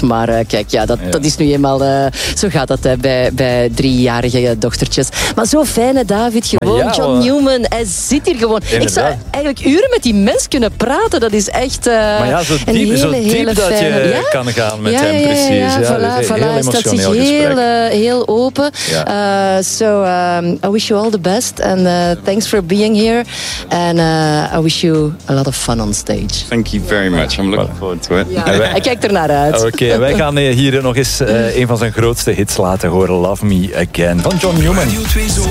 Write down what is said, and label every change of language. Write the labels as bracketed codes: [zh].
[nl] Maar kijk, ja, dat is nu eenmaal... zo gaat dat bij 3-jarige dochtertjes. Maar zo fijne David, gewoon. Ja, John Newman, hij zit hier gewoon. Inderdaad. Ik zou eigenlijk uren met die mens kunnen praten. Dat is echt een hele fijne... Maar ja, zo diep fijne... dat je kan gaan met hem, precies. Ja, voilà, hij staat zich heel open. [en] Ja. I wish you all the best. And thanks for being here. And I wish you a lot of fun on stage. Thank you very much. I'm looking forward to it. [nl] Ja. Hij kijkt er naar uit. Okay, wij gaan hier nog eens een van zijn grootste hits laten horen. Love Me Again van John Newman. Radio 2 Zomer.